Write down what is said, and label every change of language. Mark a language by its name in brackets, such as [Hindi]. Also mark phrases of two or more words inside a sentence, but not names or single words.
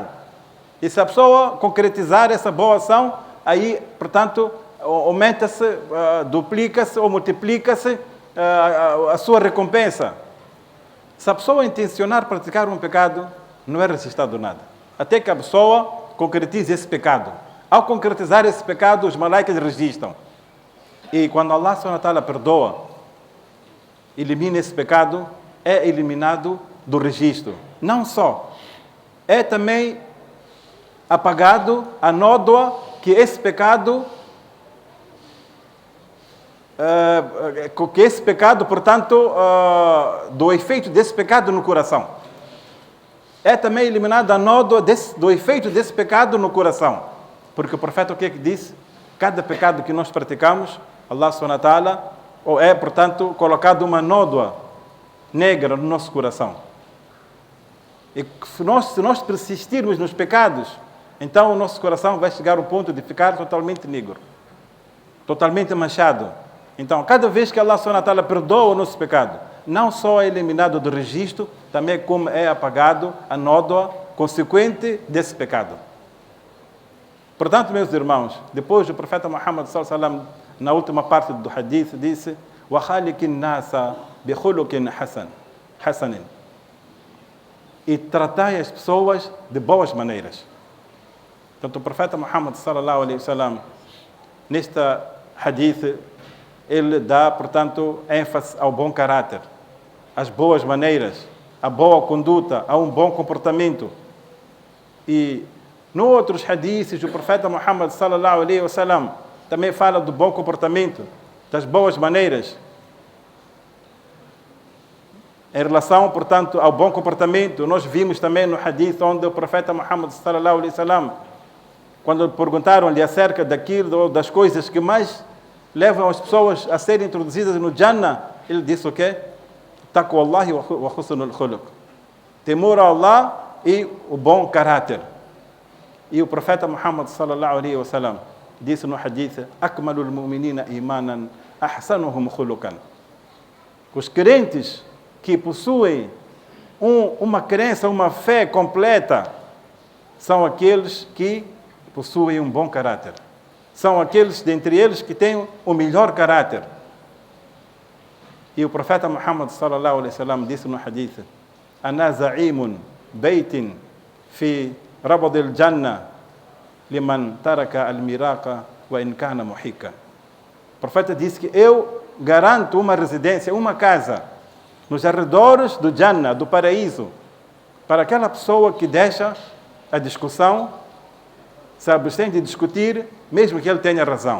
[Portuguese] E se a pessoa concretizar essa boa ação, aí, portanto, aumenta-se, duplica-se ou multiplica-se a sua recompensa. Se a pessoa intencionar praticar um pecado, não é registrado nada. Até que a pessoa concretize esse pecado. Ao concretizar esse pecado, os malaicas registram. E quando Allah [Arabic] سبحانه وتعالى [Portuguese] perdoa, elimina esse pecado, é eliminado do registro. Não só, é também apagado a nódoa que esse pecado, portanto, do efeito desse pecado no coração. É também eliminada a nódoa do efeito desse pecado no coração. Porque o profeta o que é que disse? Cada pecado que nós praticamos, [Arabic] الله سبحانه وتعالى, [Portuguese] é, portanto, colocado uma nódoa negra no nosso coração. E se nós persistirmos nos pecados, então o nosso coração vai chegar ao ponto de ficar totalmente negro, totalmente manchado. Então, cada vez que Allah [Arabic] سبحانه وتعالى [Portuguese] perdoa o nosso pecado, não só é eliminado do registro, também como é apagado a nódoa consequente desse pecado. Portanto, meus irmãos, depois o profeta Muhammad [Arabic] صلى الله عليه وسلم, [Portuguese] na última parte do hadith, disse: [Arabic] "وخالق الناس بخلق حسن." [Portuguese] E tratai as pessoas de boas maneiras. Portanto, o profeta Muhammad [Arabic] صلى الله عليه وسلم, [Portuguese] nesta hadith, ele dá, portanto, ênfase ao bom caráter, às boas maneiras, à boa conduta, a um bom comportamento. E nos outros hadiths, o profeta Muhammad [Arabic] صلى الله عليه وسلم [Portuguese] também fala do bom comportamento, das boas maneiras. Em relação, portanto, ao bom comportamento, nós vimos também no hadith onde o profeta Muhammad [Arabic] صلى الله عليه وسلم, [Portuguese] quando perguntaram-lhe acerca daquilo, das coisas que mais levam as pessoas a serem introduzidas no Jannah, ele disse o quê? [Arabic] تقوى الله وحسن الخلق. [Portuguese] Temor a Allah e o bom caráter. E o profeta Muhammad [Arabic] صلى الله عليه وسلم [Portuguese] disse no hadith: [Arabic] أكمل المؤمنين إيمانا أحسنهم خلقا. [Portuguese] Os crentes que possuem uma crença, uma fé completa, são aqueles que possuem um bom caráter. São aqueles dentre eles que têm o melhor caráter. E o profeta Muhammad [Arabic] صلى الله عليه وسلم [Portuguese] disse no hadith: [Arabic] أنا زعيم بيت في ربض الجنة لمن ترك المراء وإن كان محقا. [Portuguese] O profeta disse que eu garanto uma residência, uma casa nos arredores do Jannah, do paraíso, para aquela pessoa que deixa a discussão, se abstém de discutir, mesmo que ele tenha razão.